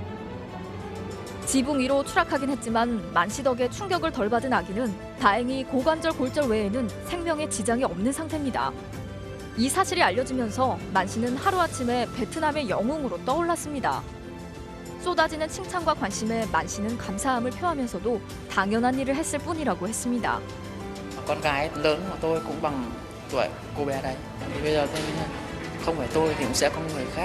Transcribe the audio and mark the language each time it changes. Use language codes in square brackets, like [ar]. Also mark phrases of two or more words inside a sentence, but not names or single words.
[ko] 지붕 위로 추락하긴 했지만 만 씨 덕에 충격을 덜 받은 아기는 다행히 고관절 골절 외에는 생명에 지장이 없는 상태입니다. 이 사실이 알려지면서 만 씨는 하루아침에 베트남의 영웅으로 떠올랐습니다. 쏟아지는 칭찬과 관심에 만 씨는 감사함을 표하면서도 당연한 일을 했을 뿐이라고 했습니다. [vi] Con gái lớn của tôi cũng bằng tuổi cô bé đấy. Thì bây giờ không phải tôi thì cũng sẽ có người khác.